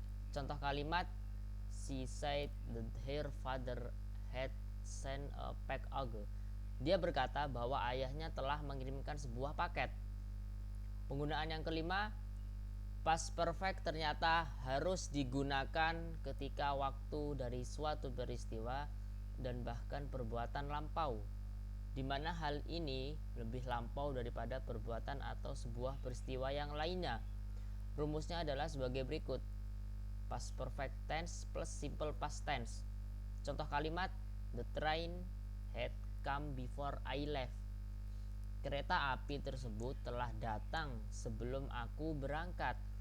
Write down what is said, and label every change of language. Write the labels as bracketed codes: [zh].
[id] Contoh kalimat, [en] she said that her father had sent a package. [id] Dia berkata bahwa ayahnya telah mengirimkan sebuah paket. Penggunaan yang kelima, past perfect ternyata harus digunakan ketika waktu dari suatu peristiwa dan bahkan perbuatan lampau, di mana hal ini lebih lampau daripada perbuatan atau sebuah peristiwa yang lainnya. Rumusnya adalah sebagai berikut, past perfect tense plus simple past tense. Contoh kalimat, [en] the train had come before I left. [id] Kereta api tersebut telah datang sebelum aku berangkat.